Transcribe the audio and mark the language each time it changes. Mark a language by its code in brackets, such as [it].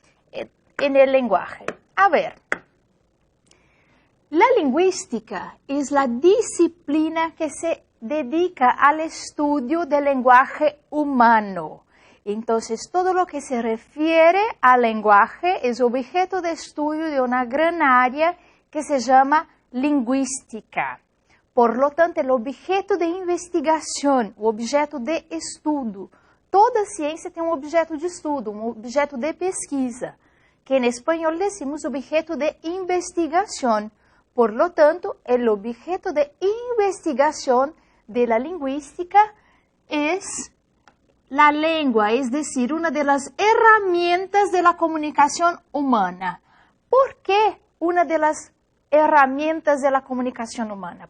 [es] En el lenguaje. A ver, la lingüística es la disciplina que se dedica al estudio del lenguaje humano. Entonces, todo lo que se refiere al lenguaje es objeto de estudio de una gran área que se llama lingüística. Por lo tanto, el objeto de [pt] investigação, o objeto de estudo, toda ciência tem um objeto de estudo, um objeto de pesquisa, que em espanhol decimos objeto de investigação. [es] Por lo tanto, el objeto de investigación de la lingüística es la lengua, es decir, una de las herramientas de la comunicación humana. ¿Por qué una de las herramientas de la comunicación humana?